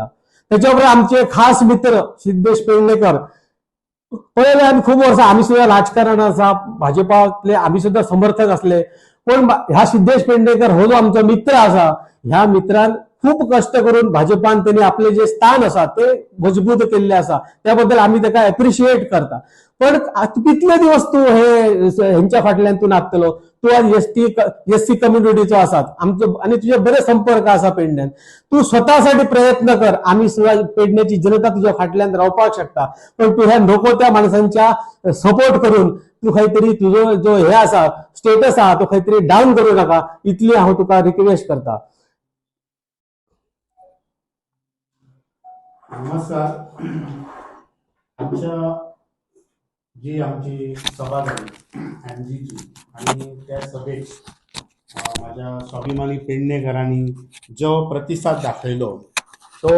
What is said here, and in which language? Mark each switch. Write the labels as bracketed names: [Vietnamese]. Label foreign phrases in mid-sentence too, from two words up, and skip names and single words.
[Konkani] त्याच्याबरोबर आमचे खास मित्र सिद्धेश पेडणेकर पळयले आमी खूप वर्सां आमी सुद्धा राजकारण आसा, भाजपातले आमी सुद्धा समर्थक असले, पण ह्या सिद्धेश पेडणेकर हो जो आमचो मित्र आसा ह्या मित्रान खूप कष्ट करून भाजपान त्यांनी आपले जे स्थान असा ते मजबूत केल्ले असा, त्याबद्दल आम्ही त्याका एप्रिशिएट करता। पण कितले दिवस तू ह्यांच्या फाटल्यान तू नाचतलो? तू आज [English] SC community [Konkani] आसात आमचो आणि तुझे बरे संपर्क आसा पेडण्यान, तू स्वतःसाठी प्रयत्न कर। आम्ही सुद्धा पेडण्याची जनता तुझ्या फाटल्यान रावपाक शकता, पण तू ह्या नको त्या माणसांच्या सपोर्ट करून तू काहीतरी तुझो जो हे आसा स्टेटस आहा तो काहीतरी डाऊन करू नका, इतली हांव तुका रिक्वेस्ट करता। नमस्कार। आमच्या जी आमची सभा झाली एमजीची आणि त्या सभेत माझ्या स्वाभिमानी पेडणेकरांनी जो प्रतिसाद दाखयलो तो